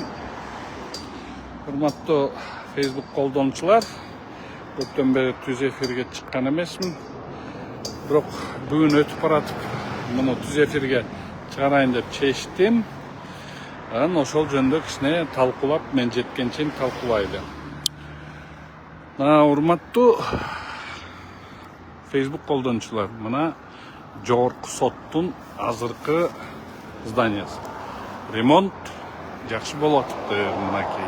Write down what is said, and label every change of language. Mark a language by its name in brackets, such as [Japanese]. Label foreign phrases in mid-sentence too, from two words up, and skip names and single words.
[Kazakh] Hurmatlı Facebook қолданушылар. Көптен бері түз эфирге шыққан емесмін. Бірақ бүгін өтіп баратып, мұны түз эфирге шығарайын деп шештім. [Kyrgyz] Ошол жөнүндө кичине талкуулап, мен жеткенче талкуулайлы. Урматтуу Facebook колдонуучулар, мына жогорку соттун азыркы зданиясы. Ремонт жакшы болуп атыптыр, мынакей.